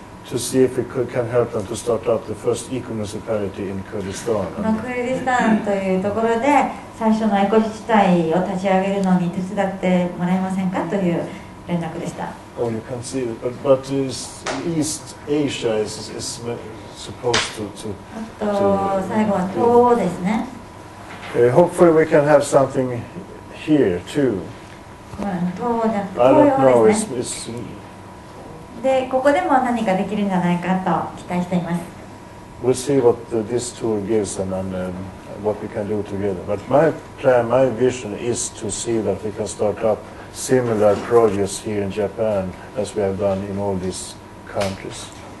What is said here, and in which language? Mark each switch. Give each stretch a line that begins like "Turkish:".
English: To see if we can help them to start up the first eco-municipality in Kurdistan.
Japanese: クルディスタンというところで最初のエコ自治体を立ち上げるのに手伝ってもらえませんかという連絡でした。
English: Oh, you can see it, but East Asia is supposed to.
Japanese: あと最後は東欧ですね。
English: Hopefully we can have something here too.
Japanese: 東欧じゃなくて
English: I
Japanese: 東
English: don't
Japanese: 洋ですね。でここでも何かできるんじゃないかと期待しています。
English: We'll see what this tour gives and what we can do together. But my plan, my vision is to see that we can start up similar projects here in Japan as we have done in all these countries.